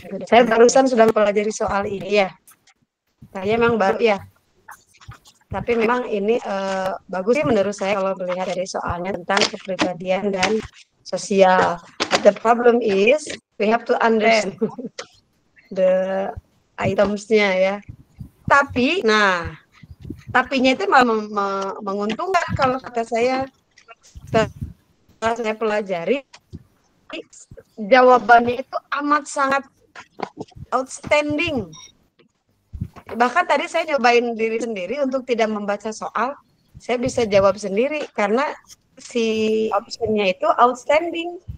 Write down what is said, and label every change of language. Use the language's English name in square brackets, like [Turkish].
[Indonesian] Saya barusan sudah mempelajari soal ini ya. Saya memang baru ya. Tapi memang ini bagus sih menurut saya kalau melihat dari soalnya tentang kepribadian dan sosial. [English] But the problem is we have to understand the items-nya ya. [Indonesian] Tapi, tapinya itu menguntungkan kalau kata saya. Setelah saya pelajari, jawabannya itu amat sangat outstanding. Bahkan tadi saya nyobain diri sendiri untuk tidak membaca soal, saya bisa jawab sendiri karena si optionnya itu outstanding.